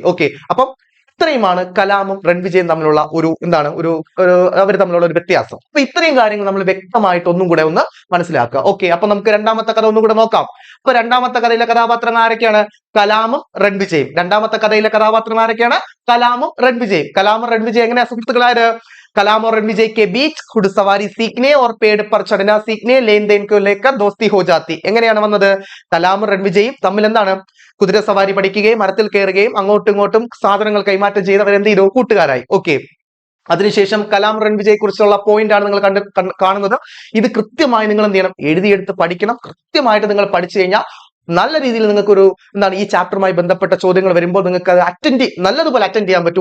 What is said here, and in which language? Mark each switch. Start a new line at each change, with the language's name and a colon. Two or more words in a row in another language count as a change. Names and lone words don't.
Malayalam: ഓക്കെ, അപ്പം ഇത്രയുമാണ് കലാമും റൺ വിജയും തമ്മിലുള്ള ഒരു എന്താണ് ഒരു അവർ തമ്മിലുള്ള ഒരു വ്യത്യാസം. അപ്പൊ ഇത്രയും കാര്യങ്ങൾ നമ്മൾ വ്യക്തമായിട്ട് ഒന്നും കൂടെ ഒന്ന് മനസ്സിലാക്കുക. ഓക്കെ, അപ്പൊ നമുക്ക് രണ്ടാമത്തെ കഥ ഒന്നും കൂടെ നോക്കാം. അപ്പൊ രണ്ടാമത്തെ കഥയിലെ കഥാപാത്രങ്ങൾ ആരൊക്കെയാണ്? കലാമും റൺ വിജയും. രണ്ടാമത്തെ കഥയിലെ കഥാപാത്രങ്ങൾ ആരൊക്കെയാണ്? കലാമും റൺ വിജയും. കലാമും റൺ വിജയ് എങ്ങനെയാ സുഹൃത്തുക്കളാര്?
Hindi: कलाम और रणविजय के बीच घुड़सवारी सीखने और पेड़ पर चढ़ना सीखने लेन देन को लेकर दोस्ती हो जाती.
Malayalam: എങ്ങനെയാണ് വന്നത്? കലാമും റൺവിജയും തമ്മിൽ എന്താണ്, കുതിര സവാരി പഠിക്കുകയും മരത്തിൽ കയറുകയും അങ്ങോട്ടും ഇങ്ങോട്ടും സാധനങ്ങൾ കൈമാറ്റം ചെയ്തവർ എന്ത് ചെയ്തു, കൂട്ടുകാരായി. ഓക്കെ, അതിനുശേഷം കലാം റൺവിജയെ കുറിച്ചുള്ള പോയിന്റ് ആണ് നിങ്ങൾ കാണുന്നത്. ഇത് കൃത്യമായി നിങ്ങൾ എന്ത് ചെയ്യണം, എഴുതിയെടുത്ത് പഠിക്കണം. കൃത്യമായിട്ട് നിങ്ങൾ പഠിച്ചു കഴിഞ്ഞാൽ നല്ല രീതിയിൽ നിങ്ങൾക്ക് ഒരു എന്താണ് ഈ ചാപ്റ്ററുമായി ബന്ധപ്പെട്ട ചോദ്യങ്ങൾ വരുമ്പോൾ നിങ്ങൾക്ക് അത് നല്ലതുപോലെ അറ്റൻഡ് ചെയ്യാൻ പറ്റും.